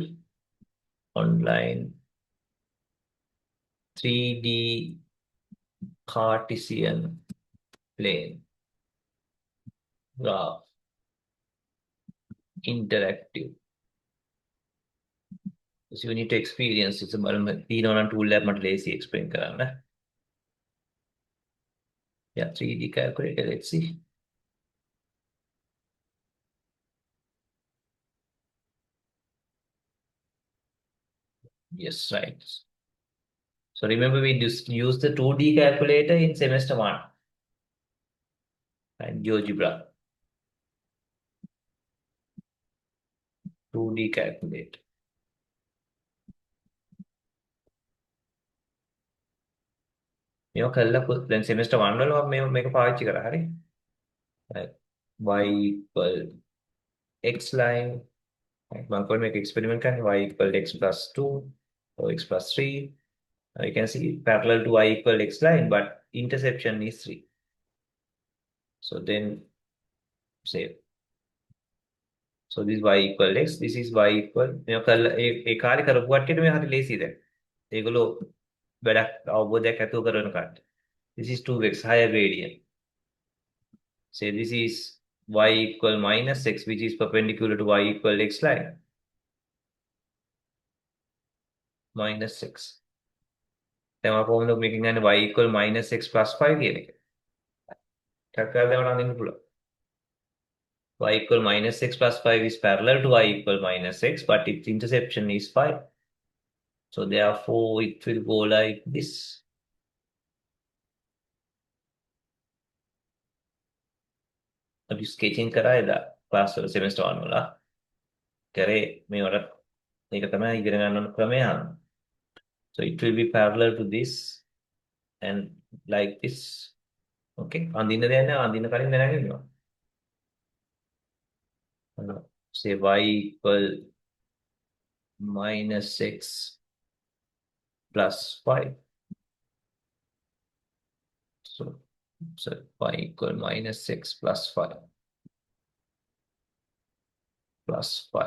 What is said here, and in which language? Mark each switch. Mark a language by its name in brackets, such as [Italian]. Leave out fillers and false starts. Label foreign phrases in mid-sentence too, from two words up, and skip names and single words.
[English] Online 3D Cartesian plane graph interactive. So you need to experience it's a බලන්න tool [Sinhala] එක මට [English] lazy explain කරන්න. Yeah, 3D calculator, let's see. Yes, right. So remember we just use the 2D calculator in semester 1 and GeoGebra. 2D calculator. [Sinhala] මේක කළා දැන් semester 1 වල මම මේක පාවිච්චි කරා හරි. [English] Right. Y equal x line. Right. [Sinhala] මම කොහොමද මේක [English] experiment කරන්නේ y equal x plus 2 or x plus 3. You can see parallel to y equal x line, but intersection is 3. So then say so this y equal x, this is y equal [Sinhala] මේක කළා ඒ කාර්ය කරපු කට්ටියට මේ හරි ලේසි දැන්. ඒගොල්ලෝ වැඩක් අවබෝධයක් ඇතුව කරන කට්ටිය. [English] This is 2x higher gradient. Say this is y equal minus x, which is perpendicular to y equal x line. Minus 6. Then our formula making an y equal minus x plus 5 here. Y equal minus x plus 5 is parallel to y equal minus x, but its intersection is 5. So therefore it will go like this. [Sinhala] අපි ස්කෙචින් කරා එදා ක්ලාස් වල semester 1 වල කරේ මේවට මේක තමයි ඉගෙන ගන්න ඕන ක්‍රමය. [English] So it will be parallel to this and like this. [Sinhala] Okay. අඳින්න දෙයක් නැහැ. අඳින්න කලින් දැනගෙන ඉන්නවා. [English] Say y equal minus x plus 5. So y equal minus x plus 5 plus 5.